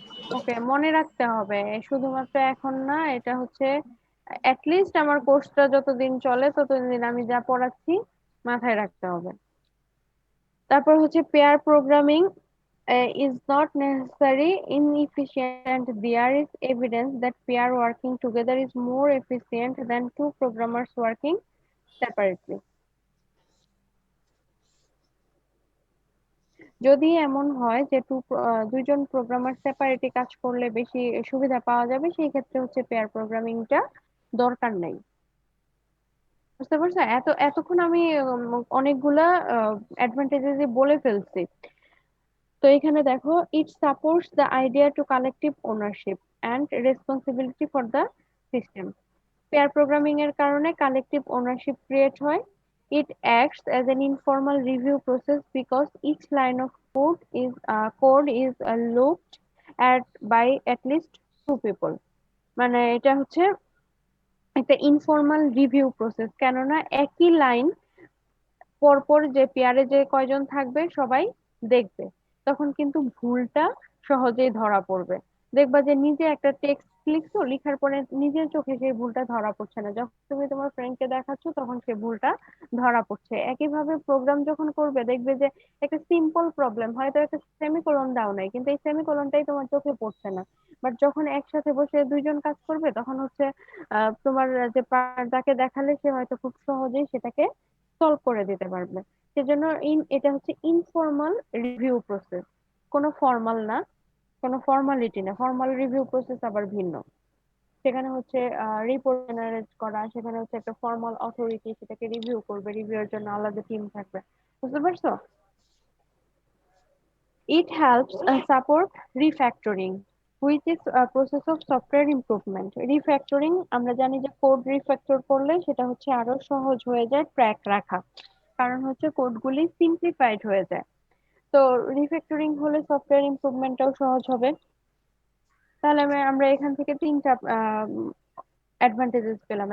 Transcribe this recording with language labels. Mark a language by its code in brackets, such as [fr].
[bn] ওকে, মনে রাখতে হবে শুধুমাত্র এখন না, এটা হচ্ছে লিস্ট আমার কোর্সটা যতদিন চলে ততদিন আমি যা পড়াচ্ছি মাথায় রাখতে হবে। তারপর হচ্ছে [en] Pair programming is not necessary inefficient. There is evidence that pair working together is more efficient than two programmers working separately. [bn] যদি এমন হয় যে দুইজন প্রোগ্রামার সেপারেটলি কাজ করলে বেশি সুবিধা পাওয়া যাবে, সেই ক্ষেত্রে হচ্ছে পেয়ার প্রোগ্রামিংটা দরকার নেই। বুঝতে পারছো? এতক্ষণ আমি অনেকগুলা অ্যাডভান্টেজেস বলে ফেলছি। তো এখানে দেখো, [en] It supports the idea to collective ownership and responsibility for the system. [bn] Pair programming এর কারণে কালেকটিভ ওনারশিপ ক্রিয়েট হয়। [en] It acts as an informal review process because each line of code is looked at by at least two people. [bn] মানে এটা হচ্ছে একটা informal review process, কেননা একই line পরপর যে পেয়ারে যে কয়জন থাকবে সবাই দেখবে, তখন কিন্তু ভুলটা সহজেই ধরা পড়বে। দেখবা যে নিজে একটা টেক্সট লিখছো, লিখার পরে নিজের চোখে সেই ভুলটা ধরা পড়ছে না, যখন তুমি তোমার ফ্রেন্ডকে দেখাচ্ছ তখন সেই ভুলটা ধরা পড়ছে। একইভাবে প্রোগ্রাম যখন করবে দেখবে যে একটা সিম্পল প্রবলেম, হয়তো একটা সেমিকোলন দাও নাই কিন্তু এই সেমিকোলনটাই তোমার চোখে পড়ছে না, বাট যখন একসাথে বসে দুইজন কাজ করবে তখন হচ্ছে তোমার যে যাকে দেখালে সে হয়তো খুব সহজেই সেটাকে সলভ করে দিতে পারবে। সেজন্য এটা হচ্ছে ইনফর্মাল রিভিউ প্রসেস, কোনো ফর্মাল না, কোনো ফর্মালিটি না। ফর্মাল রিভিউ প্রসেস আবার ভিন্ন। সেখানে হচ্ছে রিপোর্ট জেনারেট করা, সেখানে হচ্ছে একটা ফর্মাল অথরিটি সেটাকে রিভিউ করবে, রিভিউর জন্য আলাদা টিম থাকবে। বুঝতে পারছো? [en] It helps support refactoring, which is a process of software improvement. [bn] Refactoring আমরা জানি যে কোড রিফ্যাক্টর করলে সেটা হচ্ছে আরো সহজ হয়ে যায় ট্র্যাক রাখা, কারণ হচ্ছে কোডগুলি সিম্পলিফাইড হয়ে যায়। তো রিফ্যাক্টরিং হলে সফটওয়্যার ইমপ্রুভমেন্টটাও সহজ হবে। তাহলে আমরা এখান থেকে তিনটা অ্যাডভান্টেজেস পেলাম।